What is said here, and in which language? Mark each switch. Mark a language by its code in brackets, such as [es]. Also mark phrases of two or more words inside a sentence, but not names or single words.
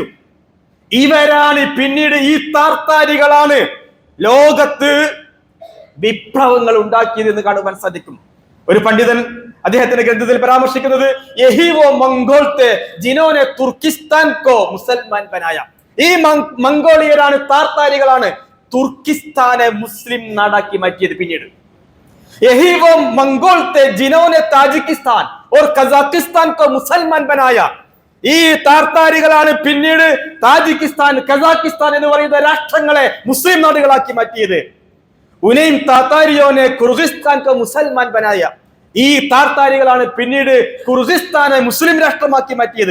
[ml] ഇവരാണ് പിന്നീട്, ഈ താർത്താരികളാണ് ലോകത്ത് വിപ്ലവങ്ങൾ ഉണ്ടാക്കിയതെന്ന് കാണുവാൻ സാധിക്കും. ഒരു പണ്ഡിതൻ അദ്ദേഹത്തിന്റെ ഗ്രന്ഥത്തിൽ പരാമർശിക്കുന്നത് [hi] यही वो मंगोल थे जिन्होंने तुर्किस्तान को मुसलमान बनाया. [ml] ഈ മംഗോളിയരാണ്, താർത്താരികളാണ് തുർക്കിസ്ഥാനെ മുസ്ലിം നാടാക്കി മാറ്റിയത്. [hi] പിന്നീട് यही वो मंगोल थे जिन्होंने ताजिकिस्तान और कजाकिस्तान को मुसलमान बनाया. [ml] ഈ താർത്താരികളാണ് പിന്നീട് താജിക്കിസ്ഥാൻ, കസാക്കിസ്ഥാൻ എന്ന് പറയുന്ന രാഷ്ട്രങ്ങളെ മുസ്ലിം നാടുകളാക്കി മാറ്റിയത്. [hi] उन्हीं तातारियों ने किर्गिस्तान को मुसलमान बनाया. [ml] ഈ താർത്താരികളാണ് പിന്നീട് കുർഗിസ്ഥാനെ മുസ്ലിം രാഷ്ട്രമാക്കി മാറ്റിയത്.